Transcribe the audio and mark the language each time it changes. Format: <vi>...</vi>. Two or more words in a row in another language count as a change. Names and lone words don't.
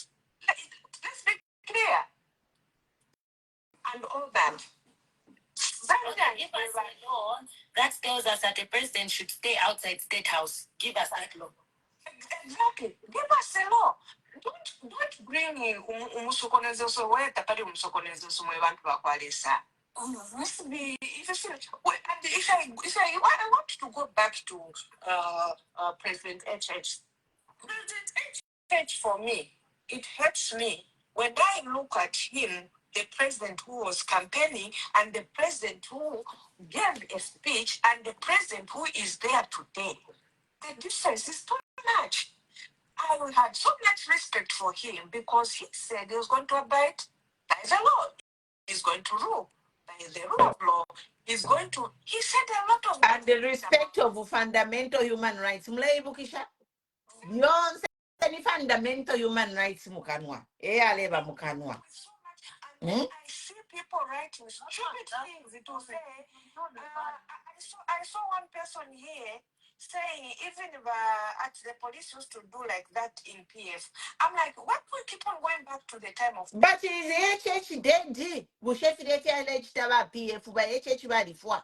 <en>Let's be clear. And all that. Okay, give us a law that tells us that the president should stay outside State House. Give us that law. Exactly. Give us a law. Don't bring in umusokonezo where</en> <bem>tapali umusokonezo mwe bantu bakwalesa.</bem> <en>Must be if I want to go back to President HH. President HH, for me, it hurts me when I look at him, the president who was campaigning and the president who gave a speech and the president who is there today. The difference is too much. I had so much respect for him because he said he was going to abide by the law. He's going to rule by the rule of law. He's going to, he said a lot of... And the respect of fundamental human rights.</en> <bem>Mulaibukisha? Yonse ni</bem> <en>fundamental human rights</en> <bem>mukanwa. Aleba mukanwa.</bem> <en>I see people writing stupid things to say. I saw one person here saying even if at the police used to do like that in PF. I'm like, what will keep on going back to the time of... But is HH dead? PF by HH before.</en>